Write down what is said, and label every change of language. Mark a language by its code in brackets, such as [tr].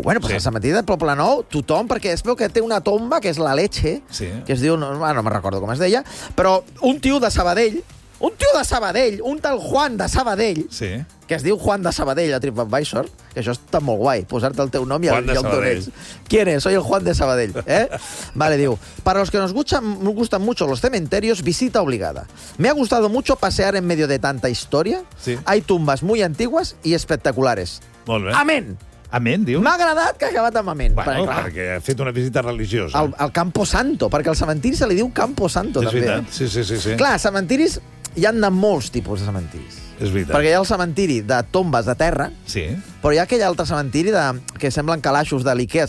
[ca] Bueno, però el cementiri de Poblenou, tothom, perquè es veu que té una tomba, que és la Leche, que es diu... No me recordo com es deia, però un tio de Sabadell... Un tio de Sabadell, un tal Juan de Sabadell, que es diu Juan de Sabadell a TripAdvisor, que això està molt guai, posar-te el teu nom i el d'on ets. [es] ¿Quién es? Soy el Juan de Sabadell. ¿Eh? Vale, [ca] diu, [es] para los que nos gustan mucho los cementerios, visita obligada. Me ha gustado mucho pasear en medio de tanta historia. Sí. Hay tumbas muy antiguas y espectaculares. [ca] Molt bé. Amén. Amén, diu. M'ha agradat que ha acabat amb amén. Bueno, perquè ha fet una visita religiosa. Al Campo Santo, perquè al cementiri se li diu Campo Santo, és també. És veritat, sí. Clar, cementiris... Hi ha de molts tipus de cementiris. És veritat. Perquè hi ha el cementiri de tombes de terra, però hi ha aquell altre cementiri que semblen calaixos de l'Ikea.